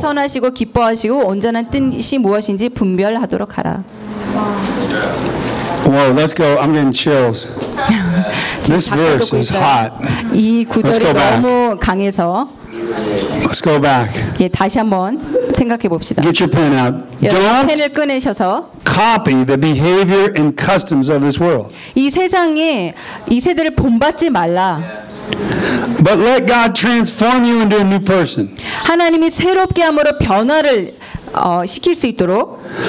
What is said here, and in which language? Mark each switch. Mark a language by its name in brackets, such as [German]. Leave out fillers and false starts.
[Korean] 선하시고 기뻐하시고 온전한 뜻이 무엇인지 분별하도록 하라. [English] Whoa, let's go. I'm getting chills. This verse is hot. [Korean] 이 구절이 너무 강해서. [English] Let's go back. [Korean] 예, 다시 한번 생각해 봅시다. [English] Get your pen out. Don't [Korean] 펜을 꺼내셔서. [English] Copy the behavior and customs of this world. [Korean] 이 세상에 이 세대를 본받지 말라. [English] But let God transform you into a new person. [Korean] 하나님이 새롭게 함으로 변화를 시킬 수 있도록.